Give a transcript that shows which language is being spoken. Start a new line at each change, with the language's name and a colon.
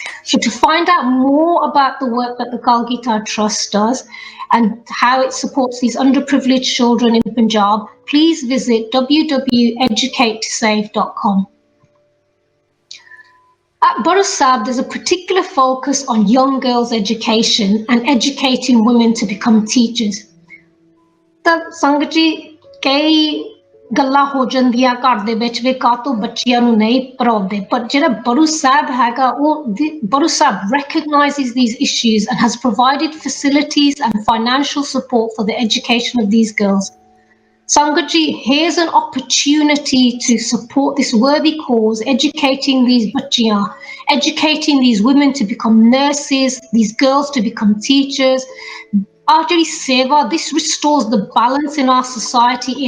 English: So to find out more about the work that the Kalgita Trust does and how it supports these underprivileged children in Punjab, please visit www.educatetosave.com. At Burra Sahib, there's a particular focus on young girls' education and educating women to become teachers.
Punjabi: ਤਾਂ ਸੰਗਤ ਜੀ ਕਈ ਗੱਲਾਂ ਹੋ ਜਾਂਦੀਆਂ ਘਰ ਦੇ ਵਿੱਚ ਵੀ ਕਾਹਤੋਂ ਬੱਚਿਆਂ ਨੂੰ ਨਹੀਂ ਪੜ੍ਹਾਉਂਦੇ, ਪਰ ਜਿਹੜਾ
English: Burra Sahib ਹੈਗਾ ਉਹ Burra Sahib recognizes these issues and has provided facilities and financial support for the education of these girls. Sangatji, here's an opportunity to support this worthy cause, educating these bachchiyan, educating these women to become nurses, these girls to become teachers. Ajari seva, this restores the balance in our society.